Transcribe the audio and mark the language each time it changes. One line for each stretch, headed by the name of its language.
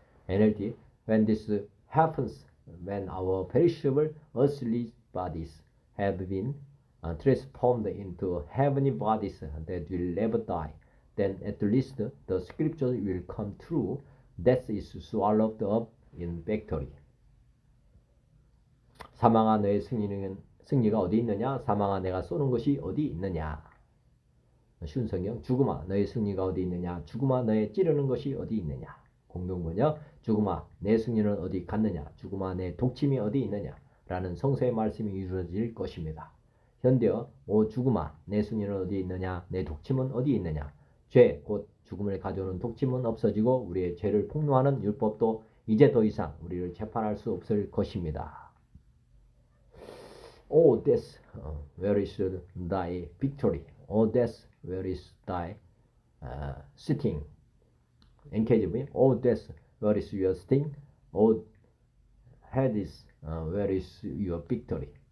English: NLT, when this happens, when our perishable earthly bodies have been transformed into heavenly bodies that will never die, then at least the scripture will come true. Death is swallowed up in victory.
Korean: 사망아 너의 승리가 어디 있느냐? 사망아 내가 쏘는 것이 어디 있느냐? 쉬운 성경. 죽음아 너의 승리가 어디 있느냐? 죽음아 너의 찌르는 것이 어디 있느냐? 공동번역. 죽음아 내 승리는 어디 갔느냐? 죽음아 내 독침이 어디 있느냐? 라는 성서의 말씀이 이루어질 것입니다. 현대어 오 죽음아 내 승리는 어디 있느냐? 내 독침은 어디 있느냐? 죄 곧 죽음을 가져오는 독침은 없어지고 우리의 죄를 폭로하는 율법도 이제 더 이상 우리를 재판할 수 없을 것입니다.
English: O death, where is thy victory? O death, where is thy sting? NKJV, O death, where is your sting? O Hades, where is your victory?